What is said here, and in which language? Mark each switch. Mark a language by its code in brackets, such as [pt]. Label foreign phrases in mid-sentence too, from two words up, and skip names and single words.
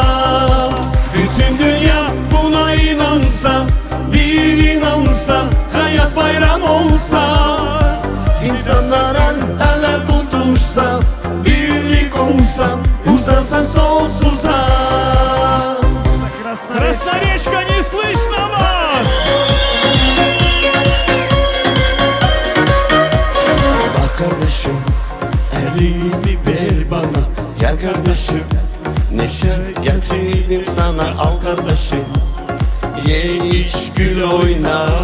[tr] Bütün dünya buna inansa, bir inansa, hayat bayram olsa, insanlar el ele tutuşsa, birlik olsa, uzasa sonsuza. [ru] Красноречка, не слышно вас! [tr] Kardeşim elini ver bana, gel kardeşim, neşe getirdim sana, al kardeşim, ye iç gül oyna.